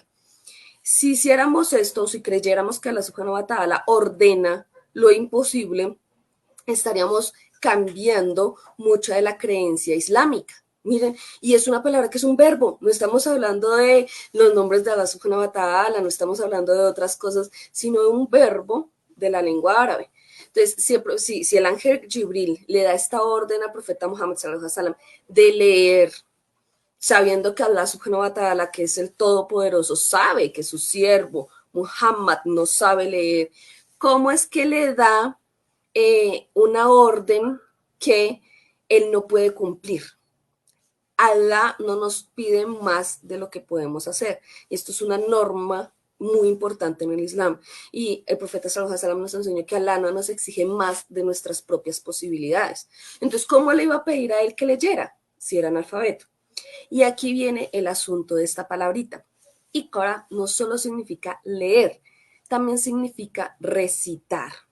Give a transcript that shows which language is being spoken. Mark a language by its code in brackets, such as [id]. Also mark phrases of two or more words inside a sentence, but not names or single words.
[es] Si hiciéramos esto, si creyéramos que Allah [ar] سبحانه وتعالى [es] ordena lo imposible, estaríamos cambiando mucha de la creencia islámica. Miren, y es una palabra que es un verbo, no estamos hablando de los nombres de Allah [ar] سبحانه وتعالى, [es] no estamos hablando de otras cosas, sino de un verbo de la lengua árabe. Entonces, si el ángel Jibril le da esta orden al profeta Muhammad [ar] صلى الله عليه وسلم [es] de leer, sabiendo que Allah [ar] سبحانه وتعالى, [es] que es el Todopoderoso, sabe que su siervo Muhammad no sabe leer, ¿cómo es que le da una orden que él no puede cumplir? Allah no nos pide más de lo que podemos hacer. Esto es una norma muy importante en el Islam. Y el profeta [ar] صلى الله عليه وسلم [es] nos enseñó que Allah no nos exige más de nuestras propias posibilidades. Entonces, ¿cómo le iba a pedir a él que leyera si era analfabeto? Y aquí viene el asunto de esta palabrita. Iqra no solo significa leer, también significa recitar.